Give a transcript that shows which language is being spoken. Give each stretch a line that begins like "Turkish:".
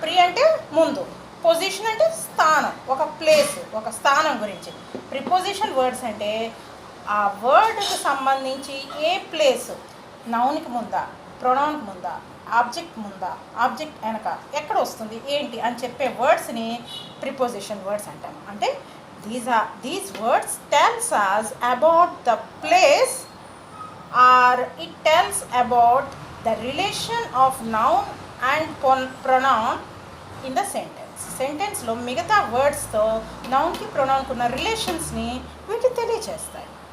Telugu: ప్రి అంటే ముందు, పొజిషన్ అంటే స్థానం, ఒక ప్లేస్, ఒక స్థానం గురించి. ప్రిపోజిషన్ వర్డ్స్ అంటే ఆ వర్డ్కి సంబంధించి ఏ ప్లేస్, నౌన్కి ముందా, ప్రొనౌన్కి ముందా, ఆబ్జెక్ట్ ముందా, ఆబ్జెక్ట్ వెనక ఎక్కడ వస్తుంది ఏంటి అని చెప్పే వర్డ్స్ని ప్రిపోజిషన్ వర్డ్స్ అంటాం.
English: అంటే these words tells us about the place, or it tells about the relation of noun and pronoun in the sentence.
Telugu: సెంటెన్స్లో మిగతా వర్డ్స్తో నౌన్కి ప్రొనౌన్కి ఉన్న రిలేషన్స్ని వీటి తెలియచేస్తాయి.